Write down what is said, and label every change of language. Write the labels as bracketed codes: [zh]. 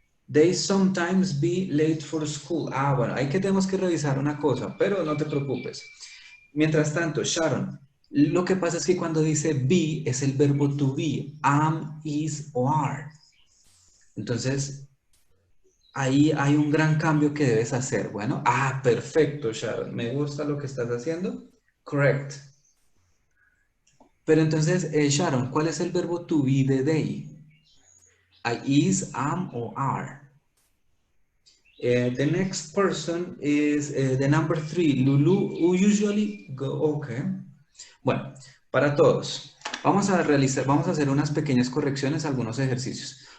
[en] They sometimes be late for school. [es] Ah, bueno, ahí que tenemos que revisar una cosa, pero no te preocupes. Mientras tanto, Sharon, lo que pasa es que cuando dice be es el verbo to be, am, is o are. Entonces, ahí hay un gran cambio que debes hacer. Bueno, perfecto, Sharon. Me gusta lo que estás haciendo. Correct. Pero entonces, Sharon, ¿cuál es el verbo to be de they? Is, am o are. [en] The next person is the number 3, Lulu, who usually go, okay. [es] Bueno, para todos, vamos a hacer unas pequeñas correcciones a algunos ejercicios.